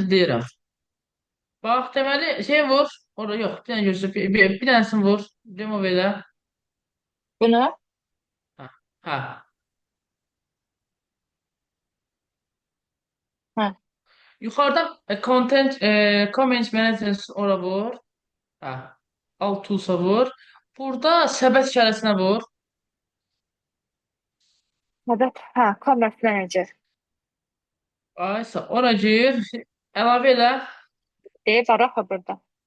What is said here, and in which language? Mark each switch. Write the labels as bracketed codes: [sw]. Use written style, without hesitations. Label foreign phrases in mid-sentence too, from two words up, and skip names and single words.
[az] indi deyirəm. Bax, deməli, şey vur. Orada yox, bir dənə gözlə, bir dənəsini vur. Demo belə. Bunu, Hə, hə. hə, Yuxarıdan [en] content, comment management [az] ora vur. Hə. Alt tools'a vur. Burada səbət işarəsinə vur. evet, hə, [en] commerce manager. [az] Aysa, ora gir. Əlavə elə. Var axı burada.